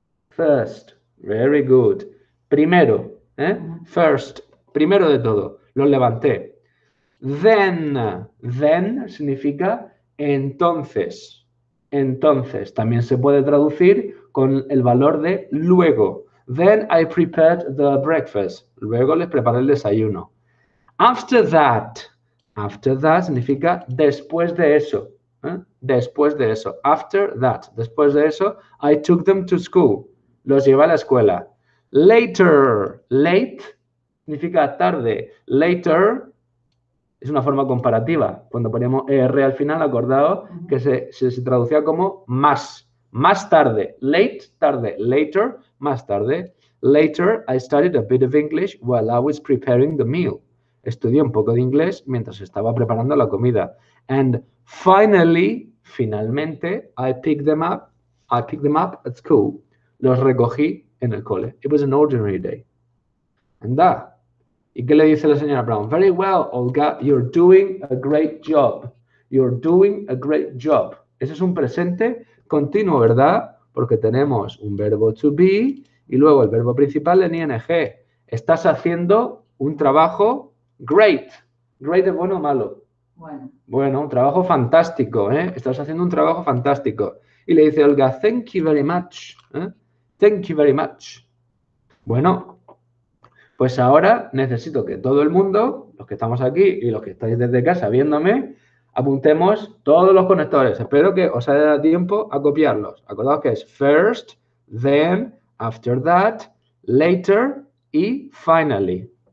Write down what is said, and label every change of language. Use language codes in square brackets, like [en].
[es] First. [en] Very good. [es] Primero, First. Primero de todo. Lo levanté. Then significa entonces. Entonces, también se puede traducir con el valor de luego. [en] Then I prepared the breakfast. [es] Luego les preparé el desayuno. After that significa después de eso. Después de eso. After that. Después de eso, [en] I took them to school. [es] Los llevé a la escuela. Later. Late significa tarde. Later es una forma comparativa. Cuando poníamos ER al final, acordaos que se traducía como más. Más tarde. Late, tarde. Later, más tarde. [en] Later, I studied a bit of English while I was preparing the meal. [es] Estudié un poco de inglés mientras estaba preparando la comida. [en] And finally, finalmente, I picked them up at school. [es] Los recogí en el cole. [en] It was an ordinary day. [es] Anda. ¿Y qué le dice la señora Brown? [en] Very well, Olga, you're doing a great job. You're doing a great job. [es] Ese es un presente continuo, ¿verdad? Porque tenemos un verbo to be y luego el verbo principal en ing. Estás haciendo un trabajo great. Great es bueno o malo. Bueno, un trabajo fantástico, ¿eh? Estás haciendo un trabajo fantástico. Y le dice Olga, [en] thank you very much. Thank you very much. [es] Bueno, pues ahora necesito que todo el mundo, los que estamos aquí y los que estáis desde casa viéndome, apuntemos todos los conectores. Espero que os haya dado tiempo a copiarlos. Acordaos que es first, then, after that, later y finally.